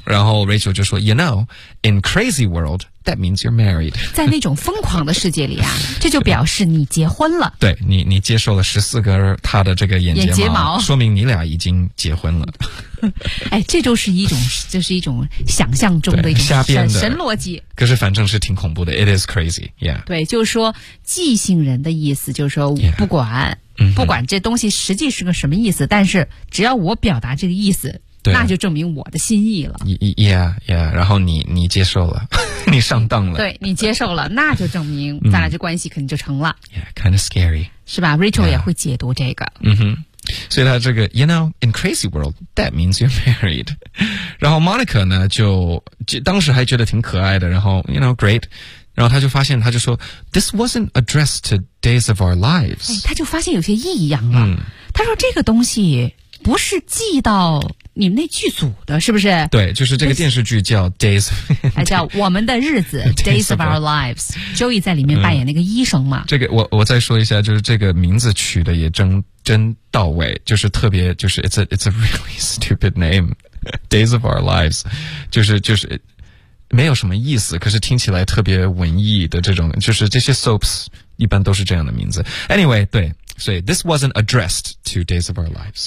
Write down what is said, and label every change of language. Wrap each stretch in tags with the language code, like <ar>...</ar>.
<zh>然后 Rachel 就说</zh> <en>you know, in crazy worldThat means you're married.</en> <zh>在那种疯狂的世界里啊，这就表示你结婚了。对，你接受了14根他的这个眼睫毛，说明你俩已经结婚了。哎，这就是一种，就是一种想象中的一种瞎编的神逻辑。可是反正是挺恐怖的 ，</zh> <en>It is crazy, yeah.</en> <zh>对，就是说即兴人的意思，就是说我不管、不管这东西实际是个什么意思，但是只要我表达这个意思。对，那就证明我的心意了。</zh> <en>Yeah, yeah,</en> <zh>然后你接受了，你上当了。对，你接受了，那就证明咱俩这关系肯定就成了。</zh> <en>Yeah, kind of scary.</en> <zh>是吧 ?Rachel、也会解读这个。所以他这个</zh> <en>,you know, in crazy world, that means you're married.</en> <zh>然后 Monica 呢就当时还觉得挺可爱的，然后 ,</zh> <en>you know, great.</en> <zh>然后他就发现，他就说</zh> <en>,this wasn't addressed to days of our lives.、</en> <zh>他就发现有些异样了。他说这个东西不是记到你们那剧组的，是不是？对，就是这个电视剧叫 Days, 还叫我们的日子Days of Our Lives. Joey 在里面扮演那个医生嘛。这个我再说一下，就是这个名字取的也真到位，就是特别，就是</zh> <en>it's a really stupid name.</en> <zh>Days of Our Lives. 就是没有什么意思，可是听起来特别文艺的这种，就是这些 soaps 一般都是这样的名字。 Anyway, 对。</zh> <en>所以 this wasn't addressed to Days of Our Lives.</en>